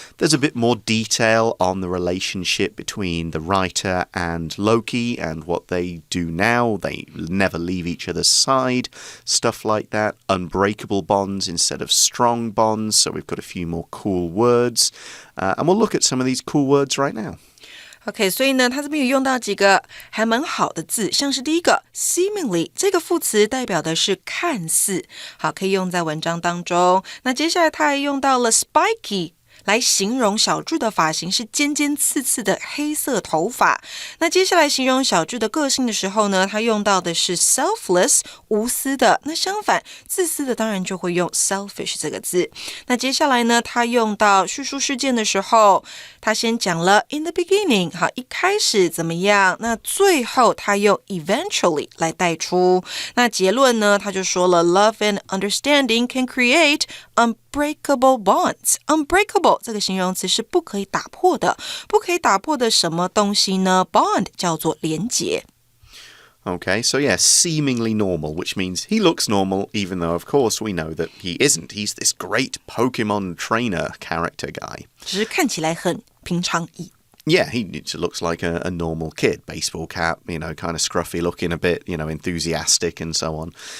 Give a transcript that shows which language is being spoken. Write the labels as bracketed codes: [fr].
[en] There's a bit more detail on the relationship between the writer and Loki and what they do now. They never leave each other's side, stuff like that. Unbreakable bonds instead of strong bonds. So we've got a few more cool words. And we'll look at some of these cool words right now. [zh] OK， 所以呢，他这边有用到几个还蛮好的字，像是第一个 seemingly 这个副词代表的是看似，好，可以用在文章当中。那接下来他还用到了 spiky。来形容小智的发型是尖尖刺刺的黑色头发。那接下来形容小智的个性的时候呢，他用到的是 selfless 无私的。那相反自私的当然就会用 selfish 这个字。那接下来呢，他用到叙述事件的时候，他先讲了 [en] in the beginning [zh] 好，一开始怎么样，那最后他用 eventually 来带出。那结论呢，他就说了 [en] love and understanding can create unbreakable bonds. [zh] Unbreakable 这个形容词是不可以打破的，不可以打破的什么东西呢？ Bond 叫做连结。 [en] Okay, so yeah, seemingly normal, which means he looks normal, even though, of course, we know that he isn't. He's this great Pokemon trainer character guy. [zh] 只是看起来很平常意。 [en] Yeah, he looks like a normal kid. Baseball cap, kind of scruffy looking a bit, enthusiastic and so on.